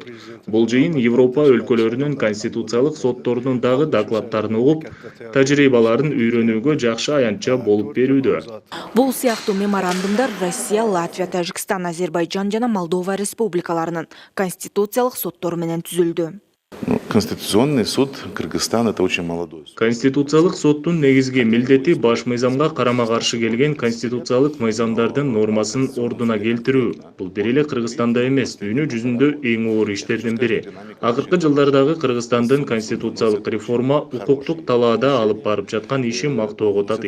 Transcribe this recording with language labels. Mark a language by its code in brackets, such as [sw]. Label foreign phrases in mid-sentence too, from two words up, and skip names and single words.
[ky] Бул жыйын Европа өлкөлөрүнүн конституциялык сотторунун дагы докладдарын угуп, тажрыйбаларын үйрөнүүгө жакшы аянтча болуп берүүдө. Бул сыяктуу меморандумдар Россия, Латвия, Тажикстан, Азербайджан жана Молдова республикаларынын конституциялык соттору менен түзүлдү. [ru] Конституционный суд Кыргызстана — это очень молодой суд. [ky] Конституциялык соттун негизги милдети баш мыйзамга карама-каршы келген конституциялык мыйзамдардын нормасын ордуна келтирүү. Бул бир эле Кыргызстанда эмес, дүйнө жүзүндө эң оор иштердин бири. Акыркы жылдардагы Кыргызстандын конституциялык реформа укуктук талаада алып барып жаткан иши мактоого татыйт.